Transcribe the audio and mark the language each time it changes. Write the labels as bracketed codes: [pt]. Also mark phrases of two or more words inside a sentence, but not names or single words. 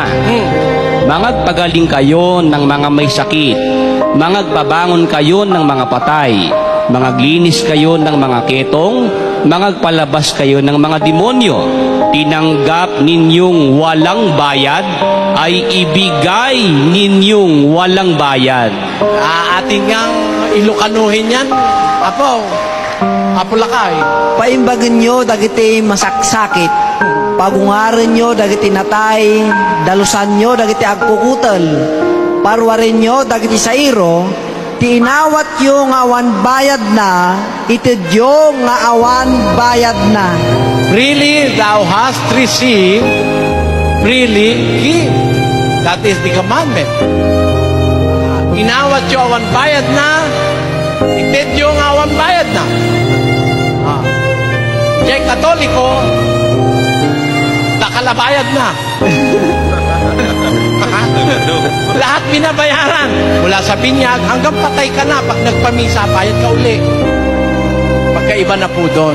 [tl] Mangagpagaling kayo ng mga may sakit, mangagpabangon kayo ng mga patay, mangaglinis kayo ng mga ketong, mangagpalabas kayo ng mga demonyo. Tinanggap ninyong walang bayad, ay ibigay ninyong walang bayad. Ating ngang ilukanuhin yan, Apo Lakay. [ilo] Paimbagan nyo dagiti masaksakit. Pagungaran nyo dagiti natay. Dalusan nyo dagiti agpukutel. Parwarin nyo dagiti sairo. Tinawat yung awan bayad na, itidyo nga awan bayad na. [en] Freely thou hast received, freely give. That is the commandment. [ilo] Inawat yung awan bayad na, itidyo nga awan bayad na. [tl] Kaya Katoliko, nakalabayad na. Lahat binabayaran. Mula sa binyag hanggang patay ka na. Pag nagpamisa, bayad ka uli. Pagkaiba na po doon.